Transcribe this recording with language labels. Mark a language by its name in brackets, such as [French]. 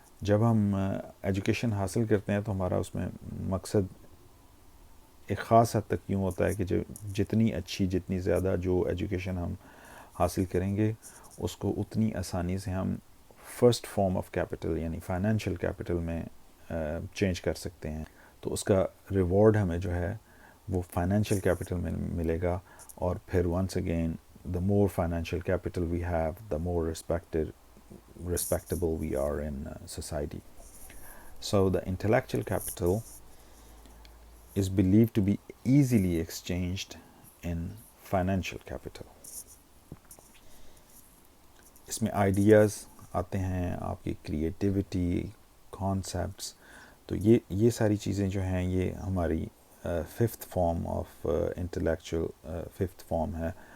[Urdu] جب ہم ایجوکیشن حاصل کرتے ہیں تو ہمارا اس میں مقصد ایک خاص حد تک یوں ہوتا ہے کہ جو جتنی اچھی, جتنی زیادہ جو ایجوکیشن ہم حاصل کریں گے اس کو اتنی آسانی سے ہم فرسٹ فارم آف کیپٹل یعنی فائنینشیل کیپٹل میں چینج کر سکتے ہیں. تو اس کا ریوارڈ ہمیں جو ہے وہ فائنینشیل کیپٹل میں ملے گا. اور پھر [English] Once again the more financial capital we have, the more respectable we are in society. So the intellectual capital is believed to be easily exchanged in financial capital. [Urdu] اس میں ideas آتے ہیں, آپ کی creativity, concepts. تو یہ ساری چیزیں جو ہیں یہ ہماری fifth form of intellectual fifth form ہے.